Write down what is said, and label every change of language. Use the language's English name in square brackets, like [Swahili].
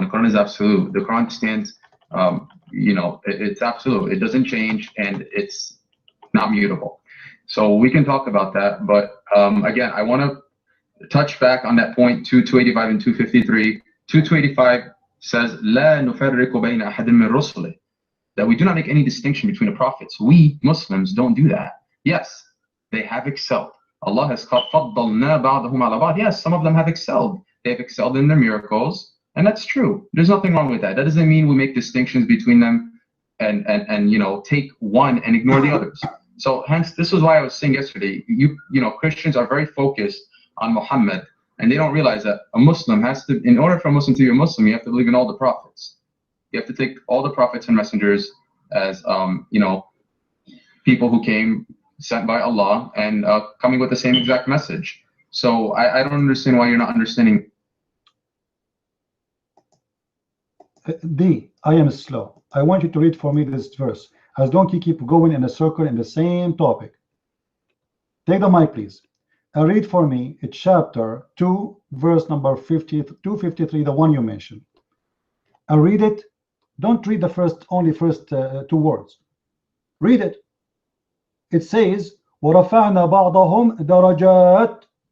[English] The Quran is absolute. The Quran stands, it's absolute. It doesn't change, and it's not mutable. So we can talk about that. But again, I want to touch back on that point, 285 and 253. 285 says, [Arabic] لا نفرق بين أحد من رسله, [English] that we do not make any distinction between the prophets. We Muslims don't do that. Yes, they have excelled. Allah has called [Arabic] فضلنا بعضهم على بعض. [English] Yes, some of them have excelled. They have excelled in their miracles, and that's true. There's nothing wrong with that. That doesn't mean we make distinctions between them and take one and ignore the others. So hence, this is why I was saying yesterday, Christians are very focused on Muhammad, and they don't realize that a Muslim has to, in order for a Muslim to be a Muslim, you have to believe in all the prophets. You have to take all the prophets and messengers as people who came sent by Allah and coming with the same exact message. So I don't understand why you're not understanding. D, I am slow. I want you to read for me this verse, as don't you keep going in a circle in the same topic. Take the mic, please, and read for me chapter 2, verse number 253, the one you mentioned. And read it. Don't read the first two words. Read it. It says, [Arabic] وَرَفَعْنَا بَعْضَهُمْ دَرَجَاتٍ.